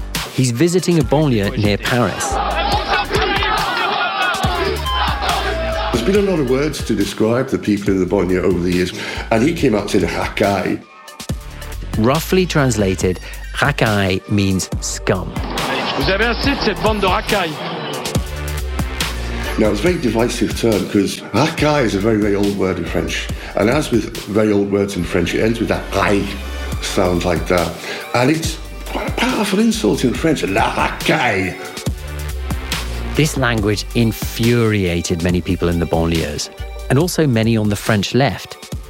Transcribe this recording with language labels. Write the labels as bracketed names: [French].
[English] He's visiting a banlieue near Paris. There's been a lot of words to describe the people in the banlieue over the years, and he came up and said, Rakai. Roughly translated, Rakai means scum. [French] Vous avez assez de cette bande de racailles. [English] Now, it's a very divisive term because racaille is a very, very old word in French. And as with very old words in French, it ends with that "ai" sound like that. And it's quite a powerful insult in French, la racaille. This language infuriated many people in the banlieues and also many on the French left.